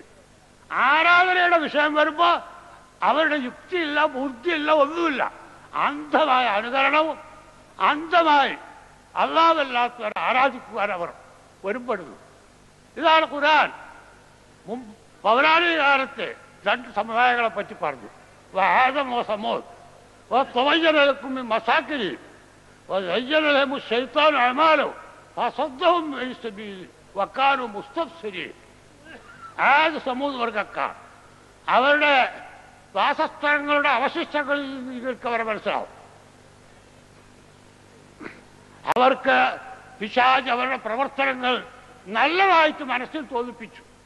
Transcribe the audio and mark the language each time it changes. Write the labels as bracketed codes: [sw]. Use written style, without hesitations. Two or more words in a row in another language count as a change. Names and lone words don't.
[ml] ആരാധനയുടെ വിഷയം വരുമ്പോൾ അവരുടെ യുക്തിയില്ല, ബുദ്ധിയില്ല, ഒന്നുമില്ല. അന്ധമായ അനുകരണവും അന്ധമായി അല്ലാഹുവല്ലാത്തവരെ ആരാധിക്കുവാൻ അവർ ഒരുപ്പെടുന്നു. ഇതാണ് ഖുർആൻ പൗരാണിക കാലത്തെ രണ്ട് സമുദായങ്ങളെ പറ്റി പറഞ്ഞു. [ar] ആദം വ സമൂദ് وطوينا لكم من مساكنهم وزين لهم الشيطان أعمالهم فصدهم عن السبيل وكانوا مستبصرين. [ml] ആദ് സമൂദ് വർഗ്ഗക്കാർ അവരുടെ വാസസ്ഥലങ്ങളുടെ അവശിഷ്ടങ്ങളിൽ നിങ്ങൾക്ക് അവരെ മനസ്സിലാവും. അവർക്ക് പിശാച് അവരുടെ പ്രവർത്തനങ്ങൾ നല്ലതായിട്ട് മനസ്സിൽ തോന്നിപ്പിച്ചു.